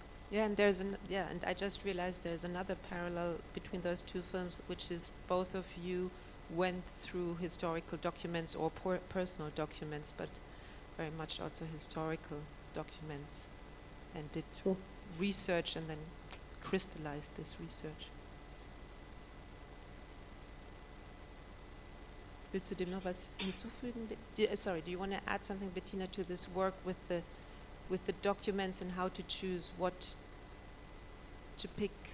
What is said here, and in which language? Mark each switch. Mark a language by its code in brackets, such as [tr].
[en] Yeah, and and I just realized there's another parallel between those two films, which is both of you went through historical documents or personal documents, but very much also historical documents, and did research and then crystallized this research. [de] Willst du dem noch was hinzufügen? [en] Sorry, do you want to add something, Bettina, to this work with the documents and how to choose what to pick?